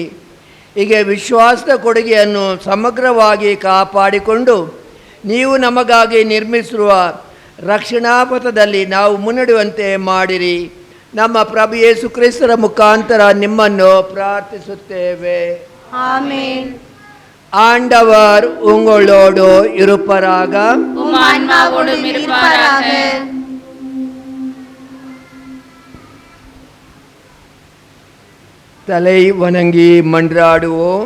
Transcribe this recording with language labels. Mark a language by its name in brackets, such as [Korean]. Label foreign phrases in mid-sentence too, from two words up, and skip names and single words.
[Kannada] ಹೀಗೆ ವಿಶ್ವಾಸದ ಕೊಡುಗೆಯನ್ನು ಸಮಗ್ರವಾಗಿ ಕಾಪಾಡಿಕೊಂಡು ನೀವು ನಮಗಾಗಿ ನಿರ್ಮಿಸಿರುವ ರಕ್ಷಣಾ ಪಥದಲ್ಲಿ ನಾವು ಮುನ್ನಡೆಯುವಂತೆ ಮಾಡಿರಿ. ನಮ್ಮ ಪ್ರಭು ಯೇಸು ಕ್ರಿಸ್ತರ ಮುಖಾಂತರ ನಿಮ್ಮನ್ನು ಪ್ರಾರ್ಥಿಸುತ್ತೇವೆ. [Tamil] ஆமென். ஆண்டவர் உங்களோடு இருப்பராக. உம் ஆன்மாவோடும் இருப்பாராக. தலை வணங்கி மன்றாடுவோம்.